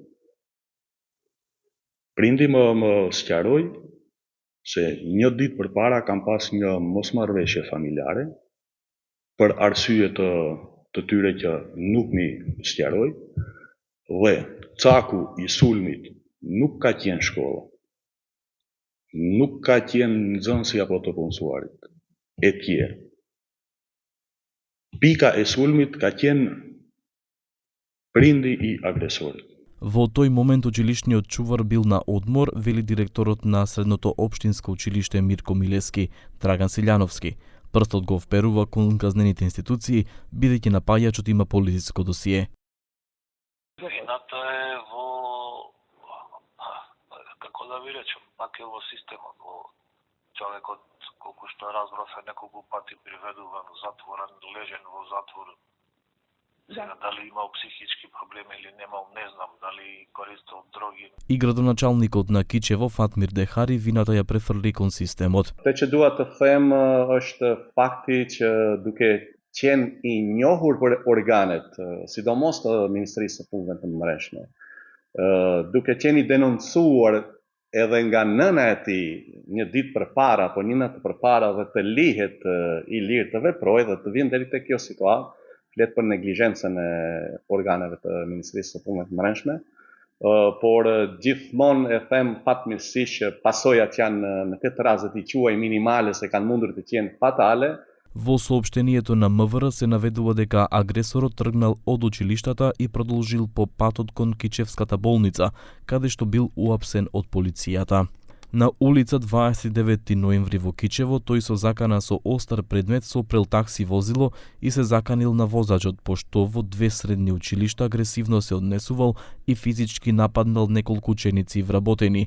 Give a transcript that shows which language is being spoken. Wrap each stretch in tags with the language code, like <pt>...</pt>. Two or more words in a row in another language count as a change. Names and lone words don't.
<sq>Prindi më sqaroi se një ditë përpara kam pas një mosmarrëveshje familjare për arsye të tyre që nuk mi sqaroi dhe caku I sulmit nuk ka qenë shkolla. Nuk ka qenë nxënësi apo të punësuarit e tjerë. Pika e sulmit ka qenë prindi I agresorit.</sq> <mk>Во тој момент училишниот чувар бил на одмор, вели директорот на средното општинско училиште Мирко Милевски, Драган Силјановски. Прстот го вперува кон казнените институции, бидејќи напаѓачот има полициско досие. Вината е во, како да ви речем, пак е во системот, во човекот, колку што разбрав е неколку пати приведуван, затворен, лежен во затвор. Сега, дали имал психички проблеми или немал, не знам, дали користел дроги. И градоначалникот на Кичево, Фатмир Дехари, вината ја префрли кон системот.</mk> <sq>Те që dua të them është fakti që duke qenë I njohur për organet, sidomos të Ministrisë së Punëve të Brendshme, duke qenë I denoncuar edhe nga nëna e tij një ditë përpara apo një natë përpara dhe të lihet I lirë të veprojë dhe të vjen deri te kjo situatë, flet për neglizhencën e organeve të Ministrisë së Punëve të Brendshme, por gjithmonë e them fatmirësisht që pasojat janë në këtë rast I quaj minimale se kanë mundur të qenë fatale.</sq> <mk>Во соопштението на МВР се наведува дека агресорот тргнал од училиштата и продолжил по патот кон Кичевската болница, каде што бил уапсен од полицијата. На улица 29 ноември во Кичево, тој со закана со остар предмет сопрел такси возило и се заканил на возачот, пошто во две средни училишта агресивно се однесувал и физички нападнал неколку ученици вработени.</mk>